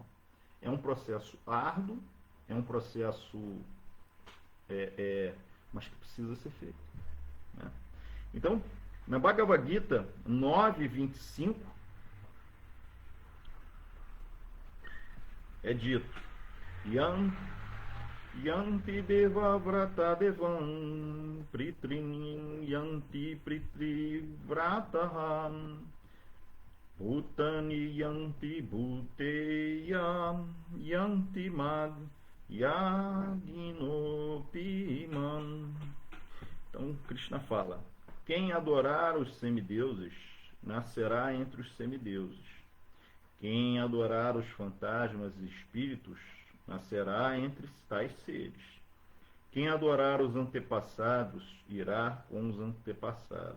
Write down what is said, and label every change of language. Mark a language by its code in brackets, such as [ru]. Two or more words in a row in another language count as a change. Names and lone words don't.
[pt] É um processo árduo, é um processo mas que precisa ser feito. Né? Então, na Bhagavad Gita 9:25, é dito: [sa] Yanti deva vrata devam pritrin yanti pritri vrataham bhutani yanti bhuteyam yanti mad yaginopiman. [pt] Então Krishna fala: quem adorar os semideuses nascerá entre os semideuses. Quem adorar os fantasmas e espíritos nascerá entre tais seres. Quem adorar os antepassados irá com os antepassados.